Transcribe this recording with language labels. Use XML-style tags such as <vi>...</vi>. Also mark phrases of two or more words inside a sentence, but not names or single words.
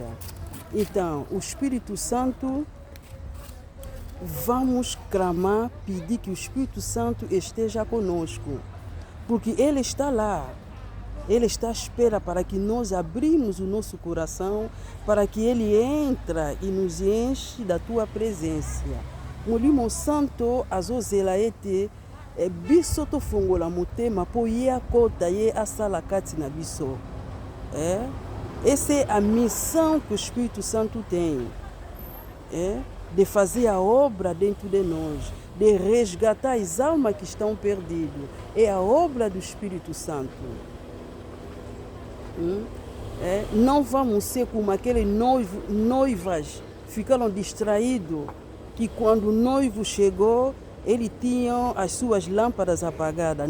<pt>Então, o Espírito Santo, vamos clamar, pedir que o Espírito Santo esteja conosco, porque Ele está lá. Ele está à espera para que nós abrimos o nosso coração, para que Ele entre e nos enche da Tua presença.</pt> <ln>Molimo Santo azozela ete biso tofongola motema po ye akota ye asala kati na biso.</ln> <pt>Essa é a missão que o Espírito Santo tem, de fazer a obra dentro de nós, de resgatar as almas que estão perdidas. É a obra do Espírito Santo. Não vamos ser como aqueles noivas ficaram distraídos, que quando o noivo chegou, ele tinha as suas lâmpadas apagadas.</pt>